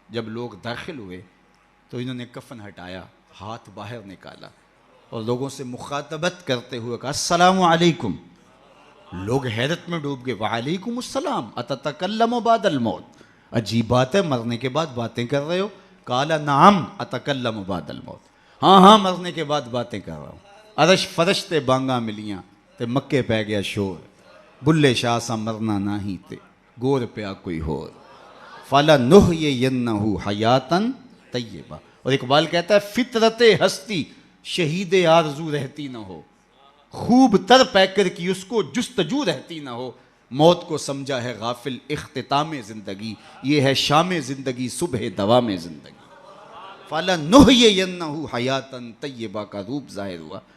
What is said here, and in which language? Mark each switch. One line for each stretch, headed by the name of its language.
Urdu: جب لوگ داخل ہوئے تو انہوں نے کفن ہٹایا، ہاتھ باہر نکالا اور لوگوں سے مخاطبت کرتے ہوئے کہا السلام علیکم. لوگ حیرت میں ڈوب گئے،
Arabic: وعلیکم السلام اتتکلم بعد الموت،
Urdu: عجیب بات ہے، مرنے کے بعد باتیں کر رہے ہو؟
Arabic: قال نعم اتکلم بعد الموت،
Urdu: ہاں ہاں مرنے کے بعد باتیں کر رہا ہوں.
Punjabi: عرش فرش تے بانگا ملیاں تے مکے پہ گیا شور، بلے شاہ سا مرنا نہ ہی تے گور پیا کوئی ہور،
Arabic: فَلَنُحْيِيَنَّهُ حَيَاتًا طیبہ.
Urdu: اور اقبال کہتا ہے فطرت ہستی شہید آرزو رہتی نہ ہو، خوب تر پیکر کی اس کو جستجو رہتی نہ ہو، موت کو سمجھا ہے غافل اختتام زندگی، یہ ہے شام زندگی صبح دوام زندگی.
Arabic: فَلَنُحْيِيَنَّهُ حَيَاتًا طیبہ
Urdu: کا روپ ظاہر ہوا.